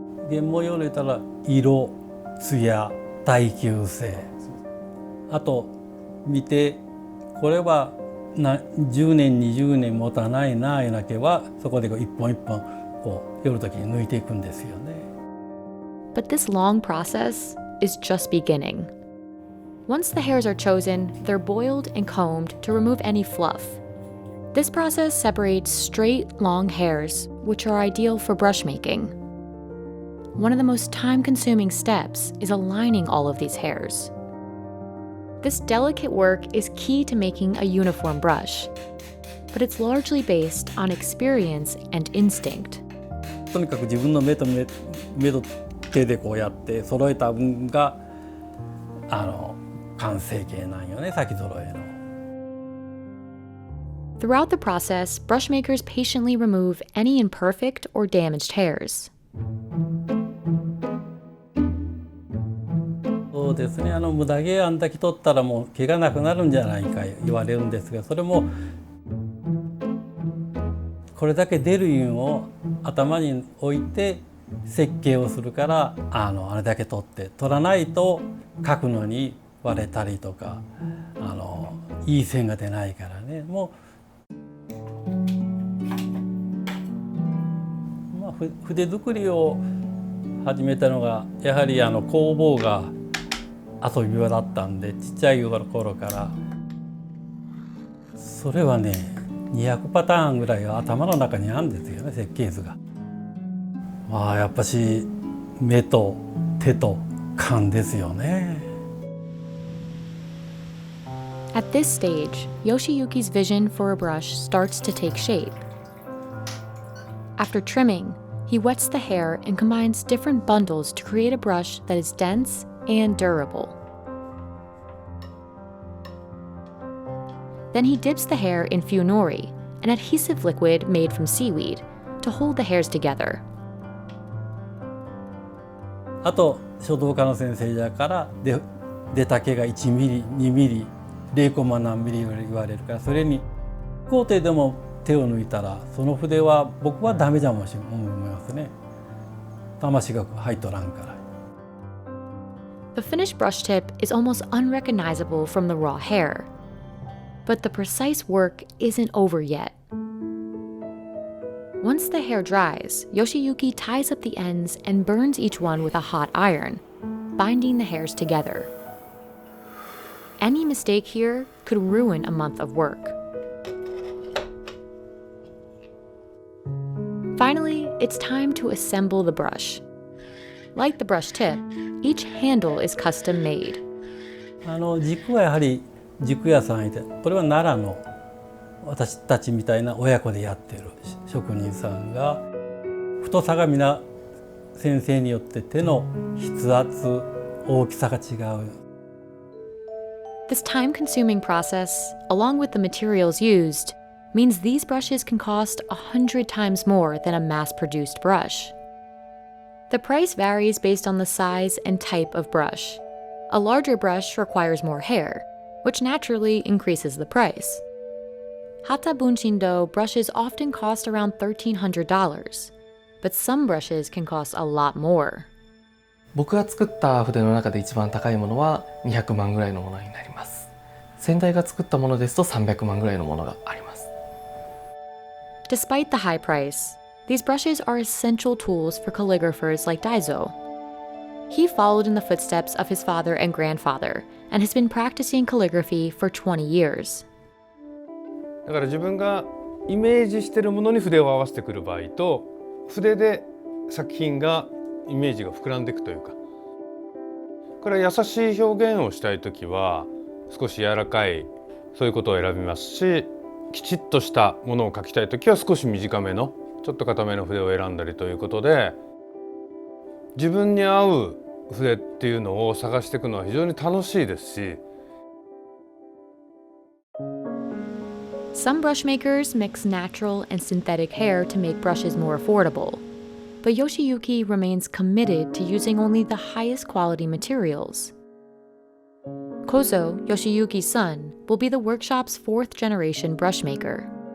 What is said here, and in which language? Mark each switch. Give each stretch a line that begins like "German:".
Japanese: 原毛用の言ったら色、艶、耐久性、あと見てこれは10年20年持たないないうなけはそこで一本一本こう夜時に抜いていくんですよね。
English: But this long process is just beginning. Once the hairs are chosen, they're boiled and combed to remove any fluff. This process separates straight, long hairs, which are ideal for brush making. One of the most time-consuming steps is aligning all of these hairs. This delicate work is key to making a uniform brush, but it's largely based on experience and instinct.
Japanese: とにかく自分の目と手でこうやって揃えた分が完成形なんよね、先揃えの。
English: Throughout the process, brush makers patiently remove any imperfect or damaged hairs.
Japanese: そうですね、無駄毛あんだけ取ったらもう毛がなくなるんじゃないか言われるんですが、それもこれだけ出るいうのを頭に置いて設計をするからあれだけ取って取らないと描くのに割れたりとかいい線が出ないからね。もう、筆作りを始めたのがやはり工房が遊び場だったんで、ちっちゃい頃からそれはね200パターンぐらいが頭の中にあるんですよね、設計図が。まあやっぱし目と手と勘ですよね。
English: At this stage, Yoshiyuki's vision for a brush starts to take shape. After trimming, he wets the hair and combines different bundles to create a brush that is dense and durable. Then he dips the hair in funori, an adhesive liquid made from seaweed, to hold the hairs together.
Japanese: あと書道家の先生だから出た毛が1ミリ2ミリ0コマ何ミリ言われるから、それに工程でも手を抜いたらその筆は僕はダメじゃもし思いますね。魂が入っとらんから。
English: The finished brush tip is almost unrecognizable from the raw hair. But the precise work isn't over yet. Once the hair dries, Yoshiyuki ties up the ends and burns each one with a hot iron, binding the hairs together. Any mistake here could ruin a month of work. Finally, it's time to assemble the brush. Like the brush tip, each handle is custom made.
Japanese: 軸はやはり軸屋さんいて、これは奈良の私たちみたいな親子でやってる職人さんが、太さが皆先生によって手の筆圧、大きさが違う。
English: This time-consuming process, along with the materials used, means these brushes can cost 100 times more than a mass-produced brush. The price varies based on the size and type of brush. A larger brush requires more hair, which naturally increases the price. Hata Bunshindo brushes often cost around $1,300, but some brushes can cost a lot more.
Japanese: 僕が作った筆の中で一番高いものは200万ぐらいのものになります。先代が作ったものですと300万ぐらいのものがあります。
English: Despite the high price, these brushes are essential tools for calligraphers like Daizo. He followed in the footsteps of his father and grandfather and has been practicing calligraphy for 20 years.
Japanese: だから自分がイメージしているものに筆を合わせてくる場合と、筆で作品がイメージが膨らんでいくというか、これは優しい表現をしたいときは少し柔らかいそういうことを選びますし、きちっとしたものを描きたいときは少し短めのちょっと硬めの筆を選んだりということで、自分に合う筆っていうのを探していくのは非常に楽しいですし。
English: Some brush makers mix natural and synthetic hair to make brushes more affordable, but Yoshiyuki remains committed to using only the highest quality materials. Kozo, Yoshiyuki's son, will be the workshop's fourth generation brush maker.